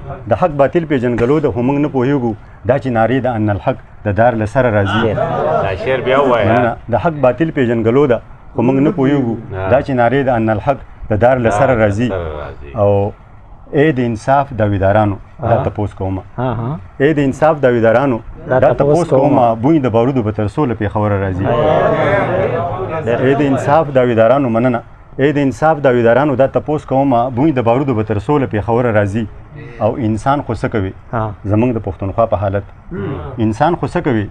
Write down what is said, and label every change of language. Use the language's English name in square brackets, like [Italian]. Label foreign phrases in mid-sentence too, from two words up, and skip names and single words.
[Pashto] د حق باطل پیژنګلو ده، خو موږ نه پوهیږو. دا چې نارې د [Arabic] ان الحق [Pashto] د دار له سره راځي. ډېر. دا شعر بیا ووایه. نه، نه، د حق باطل پیژنګلو ده، خو موږ نه پوهیږو. نه. دا چې نارې د [Arabic] ان الحق [Pashto] د دار له سره دار له راځي. سره راځي. او ای د انصاف داویدارانو، دا ها. تپوس کومه. ها، ها. ای د انصاف داویدارانو، دا دا تپوس تپوس کومه. کومه. بوی د بارودو به تر څو له پېښوره راځي. ډېر. ای د انصاف داویدارانو، مننه. ای د انصاف داویدارانو، دا تپوس کومه. بوی د بارودو به تر څو له پېښوره راځي. او انسان خو څه کوي؟ ها. زموږ د پښتونخوا په حالت. انسان خو څه کوي؟